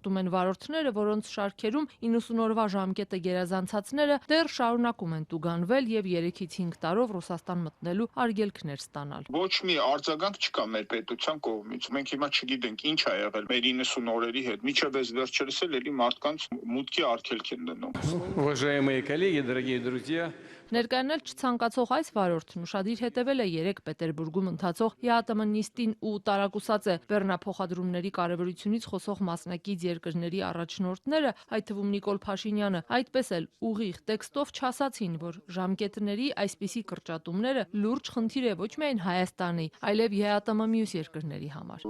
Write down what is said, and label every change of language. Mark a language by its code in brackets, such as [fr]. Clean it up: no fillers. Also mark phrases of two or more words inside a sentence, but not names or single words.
[hy] են վարորդները, որոնց շարքերում 90 օրվա ժամկետը գերազանցածները դեռ շարունակում են տուգանվել եւ 3-ից 5 տարով Ռուսաստան մտնելու արգելքներ ստանալ։ Ոչ մի արձագանք չկա մեր պետության կողմից։ Մենք հիմա չգիտենք ինչ ա եղել մեր 90 օրերի հետ։ Միջև այս վերջերս էլ էլի մարդկանց մուտքի արգելք են դնում։ [ru] Уважаемые коллеги, дорогие друзья, [hy] Ներկայանալ չցանկացող այս վարորդն ուշադիր հետևել է 3 Պետերբուրգում ընթացող ԵԱՏՄ նիստին ու տարակուսած է բեռնափոխադրումների կարևորությունից խոսող մասնակից երկրների առաջնորդները, այդ թվում Նիկոլ Փաշինյանը, այդպես էլ ուղիղ տեքստով չասացին, որ ժամկետների այսպիսի կրճատումները լուրջ խնդիր է ոչ միայն Հայաստանի, այլև ԵԱՏՄ մյուս երկրների համար։